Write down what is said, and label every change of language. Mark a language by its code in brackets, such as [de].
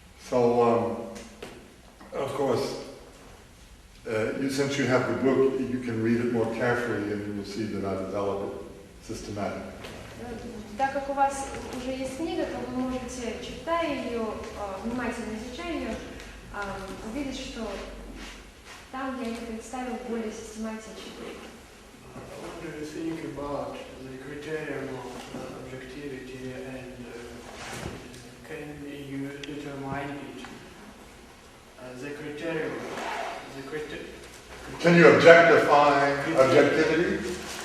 [en] So, of course, since you have the book, you can read it more carefully and you will see that I develop it systematically. [ru] Так как у вас уже есть книга, то вы можете, читая ее, внимательно изучая ее, увидеть, что там я это представил более систематично. [en] What do you think about the criterion of objectivity and can you determine it? The criterion. Can you objectify objectivity?